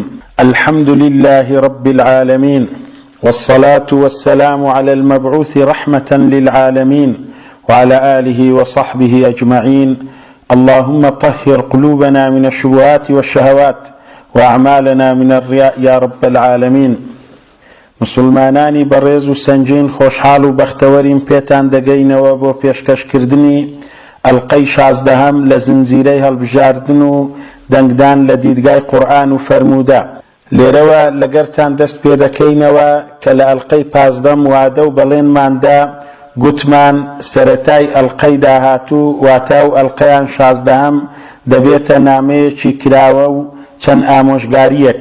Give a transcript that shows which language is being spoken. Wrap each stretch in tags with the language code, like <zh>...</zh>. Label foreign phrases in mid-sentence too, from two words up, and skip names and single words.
<ar>الحمد لله رب العالمين، والصلاة والسلام على المبعوث رحمة للعالمين وعلى آله وصحبه أجمعين. اللهم طهر قلوبنا من الشبهات والشهوات وأعمالنا من الرياء يا رب العالمين.</ar> <ckb>مسلمانانی بەڕێز و سەنجین خۆشحاڵ و بەختەوەرین پێتان دەگەینەوە بۆ پێشکەشکردنی ئەڵقەی 16 لە زنجیرەی هەڵبژاردن و دەنگدان لە دیدگای قورئان و فەرموودە. لێرەوە لەگەرتان دەست پێ دەکەینەوە کە لە ئەڵقەی 15 وعدە و بەڵێنماندا گوتمان سەرەتای ئەڵقەی داهاتوو واتە و ئەڵقەیان 16 دەبێتە نامەیەکی کراوە و چەند ئامۆژگاریەک.</ckb>